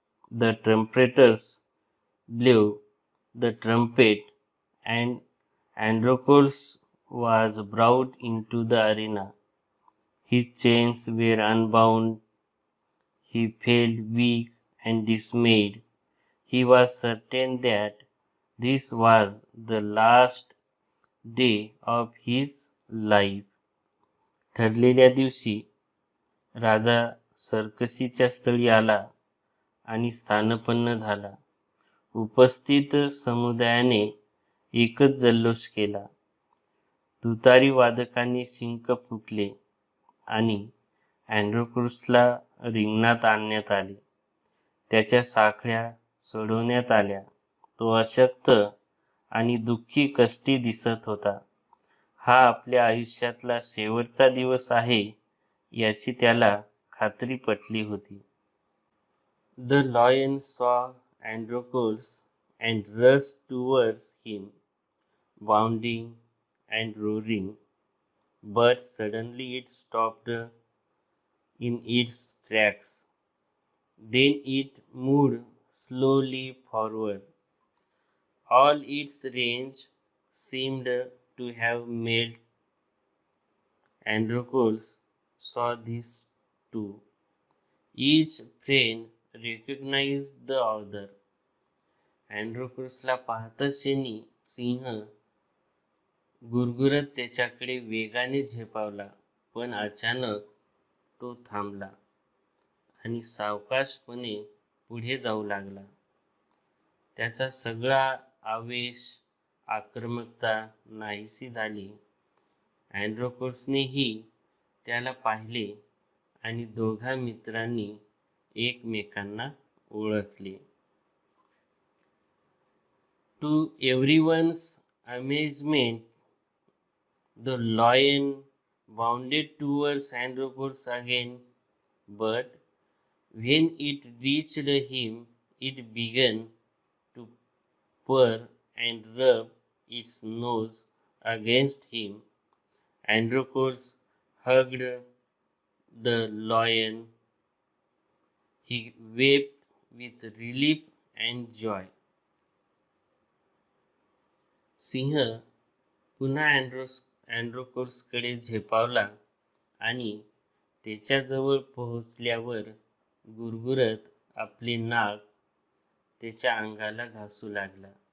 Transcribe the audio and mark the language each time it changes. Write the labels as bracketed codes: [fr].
[en] The trumpeters blew the trumpet, and Androcles was brought into the arena. His chains were unbound. He felt weak and dismayed. He was certain that this was the last day of his life. [mr] ठरलेल्या दिवशी राजा सर्कशीच्या स्थळी आला आणि स्थानपन्न झाला. उपस्थित समुदायाने एकच जल्लोष केला. तुतारी वादकांनी शिंक फुंकले आणि अँड्रोक्लसला रिंगणात आणण्यात आले. त्याच्या साखळ्या सोडवण्यात आल्या. तो अशक्त आणि दुःखी कष्टी दिसत होता. हा आपल्या आयुष्यातला शेवटचा दिवस आहे याची त्याला खात्री पटली होती. [en] The lion saw Androcles and rushed towards him, bounding and roaring, but suddenly it stopped in its tracks. Then it moved slowly forward. All its range seemed to have melted. Androcles saw this too. Each friend recognized the other. [mr] अँड्रोकोसला पाहताच क्षणी सिंह गुरगुरत त्याच्याकडे वेगाने झेपावला, पण अचानक तो थांबला आणि सावकाशपणे पुढे जाऊ लागला. त्याचा सगळा आवेश, आक्रमकता नाहीशी झाली. अँड्रोकोसनेही त्याला पाहिले आणि दोघा मित्रांनी एकमेकांना ओळखले. [en] To everyone's amazement, the lion bounded towards Androcles again, but when it reached him, it began to purr and rub its nose against him. Androcles hugged the lion. He wept with relief and joy. [mr] सिंह पुन्हा अँड्रोकोसकडे झेपावला आणि त्याच्याजवळ पोहोचल्यावर गुरगुरत आपले नाक त्याच्या अंगाला घासू लागला.